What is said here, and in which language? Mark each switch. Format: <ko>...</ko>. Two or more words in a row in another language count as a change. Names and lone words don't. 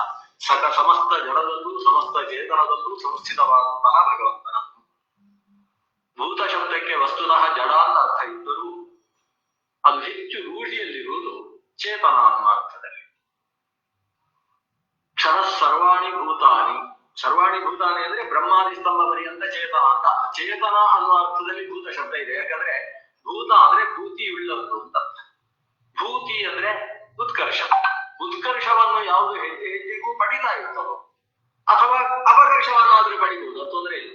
<kn>ಸಮಸ್ತ ಜಡದಲ್ಲೂ ಸಮಸ್ತ ಚೇತನದಲ್ಲೂ ಸಂಸ್ಥಿತವಾದಂತಹ ಭಗವಂತನ. ಭೂತ ಶಬ್ದಕ್ಕೆ ವಸ್ತುತಃ ಜಡ ಅಂತ ಅರ್ಥ ಇದ್ದರೂ ಅದು ಹೆಚ್ಚು ರೂಢಿಯಲ್ಲಿರುವುದು ಚೇತನ ಅನ್ನೋ ಅರ್ಥದಲ್ಲಿ.</kn> <sa>ಕ್ಷರ ಸರ್ವಾಣಿ ಭೂತಾನಿ. ಸರ್ವಾಣಿ ಭೂತಾನಿ</sa> <kn>ಅಂದ್ರೆ ಬ್ರಹ್ಮಾದಿ ಸ್ತಂಭ ಪರ್ಯಂತ ಚೇತನ ಅಂತ. ಚೇತನ ಅನ್ನೋ ಅರ್ಥದಲ್ಲಿ ಭೂತ ಶಬ್ದ ಇದೆ. ಯಾಕಂದ್ರೆ ಭೂತ ಅಂದ್ರೆ ಭೂತಿ ಉಳ್ಳದ್ದು ಅಂತ ಅರ್ಥ. ಭೂತಿ ಅಂದ್ರೆ ಉತ್ಕರ್ಷ. ಉತ್ಕರ್ಷವನ್ನು ಯಾವುದು ಹೆಜ್ಜೆ ಹೆಜ್ಜೆಗೂ ಪಡಿತಾ ಇರ್ತದೋ ಅಥವಾ ಅಪಕರ್ಷವನ್ನಾದ್ರೂ ಪಡಿಬಹುದು, ತೊಂದರೆ ಇಲ್ಲ.</kn>